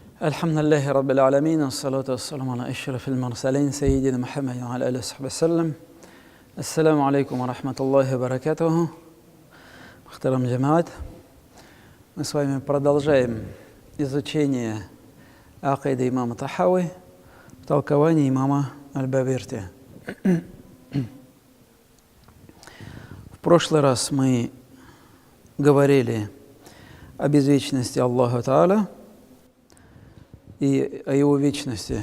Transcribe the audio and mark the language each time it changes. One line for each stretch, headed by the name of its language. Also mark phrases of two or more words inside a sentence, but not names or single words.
Arabic: الحمد لله رب العالمين والصلاة والسلام على أشرف المرسلين سيدنا محمد وعلى آله وصحبه وسلم. السلام عليكم ورحمة الله وبركاته.
Russian: Мухтарам джамаат, мы с вами продолжаем изучение акиды имама Тахави в толковании имама Аль-Бабирти. В прошлый раз мы говорили о безвечности Аллаха Тааля и о Его вечности.